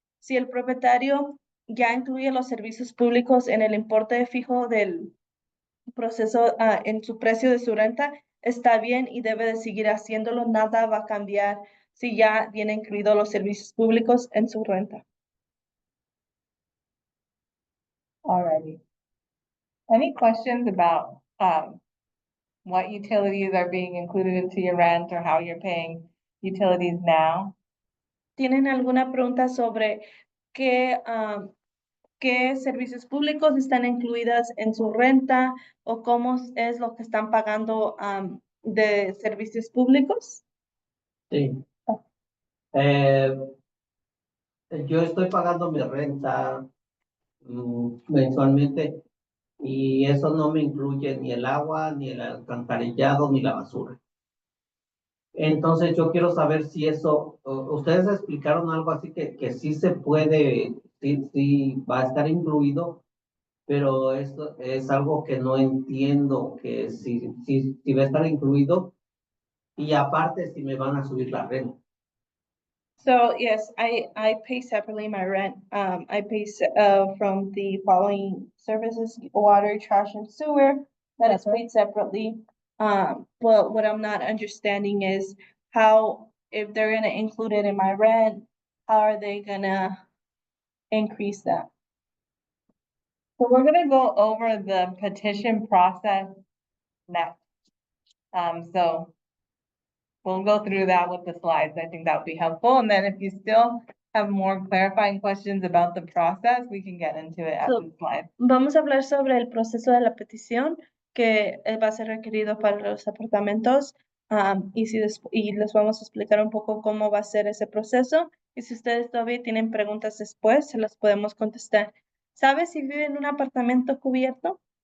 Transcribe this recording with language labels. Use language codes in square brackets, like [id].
[es] Si el propietario ya incluye los servicios públicos en el importe fijo del proceso en su precio de su renta, está bien y debe de seguir haciéndolo. Nada va a cambiar si ya viene incluido los servicios públicos en su renta. [en] Alrighty. Any questions about what utilities are being included into your rent or how you're paying utilities now? [es] ¿Tienen alguna pregunta sobre qué servicios públicos están incluidas en su renta o cómo es lo que están pagando de servicios públicos? Sí. Eh, yo estoy pagando mi renta mensualmente y eso no me incluye ni el agua, ni el alcantarillado, ni la basura. Entonces yo quiero saber si eso, ustedes explicaron algo así que sí se puede, sí va a estar incluido, pero esto es algo que no entiendo, que si va a estar incluido y aparte si me van a subir la renta. [en] So yes, I pay separately my rent. I pay from the following services: water, trash, and sewer. That is paid separately. But what I'm not understanding is how, if they're gonna include it in my rent, how are they gonna increase that? So we're gonna go over the petition process next. So we'll go through that with the slides. I think that would be helpful. And then if you still have more clarifying questions about the process, we can get into it at the slide. [es] Vamos a hablar sobre el proceso de la petición que va a ser requerido para los apartamentos y les vamos a explicar un poco cómo va a ser ese proceso. Y si ustedes todavía tienen preguntas después, se las podemos contestar. ¿Sabes si vive en un apartamento cubierto?